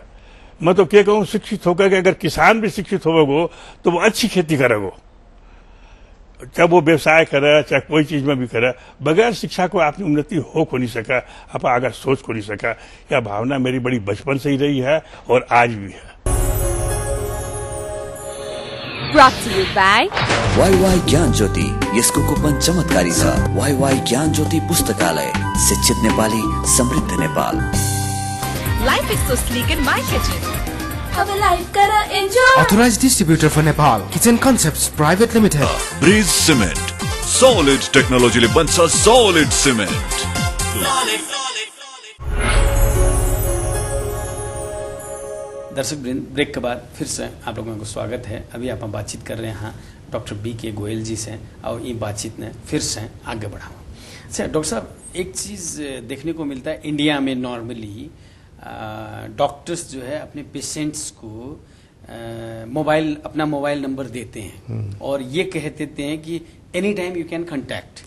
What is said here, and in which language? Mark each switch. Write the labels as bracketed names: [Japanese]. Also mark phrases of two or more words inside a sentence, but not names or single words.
[Hindi] मैं तो क्या कहूँ, शिक्षित होकर के अगर किसान भी शिक्षित होगा तो वो अच्छी खेती करेगा, चाहे वो व्यवसाय करे, चाहे कोई चीज में भी करे। बगैर शिक्षा को आपने उन्नति हो को नहीं सका, आप आगे सोच को नहीं सका। यह भावना मेरी बड़ी बचपन से ही रही है और आज भी है। [Nepali] वाईवाई ज्ञान ज्योति, यसको कुपन चमत्कारी छ। वाईवाई ज्ञान ज्योति पुस्तकालय, शिक्षित नेपाली, समृद्ध नेपाल। [English] Life is so sleek in my kitchen. [Marathi] अब लाइफ करा एंजॉय। [English] Authorized distributor for Nepal, Kitchen Concepts Private Limited. [Nepali] ब्रिज सिमेन्ट, solid टेक्नोलोजीले बन्छ solid सिमेन्ट। [Hindi] दर्शक वृंद, ब्रेक के बाद फिर से आप लोगों को स्वागत है। अभी आप बातचीत कर रहे हैं डॉक्टर बी के गोयल जी से और ये बातचीत ने फिर से आगे बढ़ाओ। अच्छा डॉक्टर साहब, एक चीज़ देखने को मिलता है इंडिया में नॉर्मली डॉक्टर्स जो है अपने पेशेंट्स को अपना मोबाइल नंबर देते हैं और ये कह देते हैं कि [English] any time you can contact.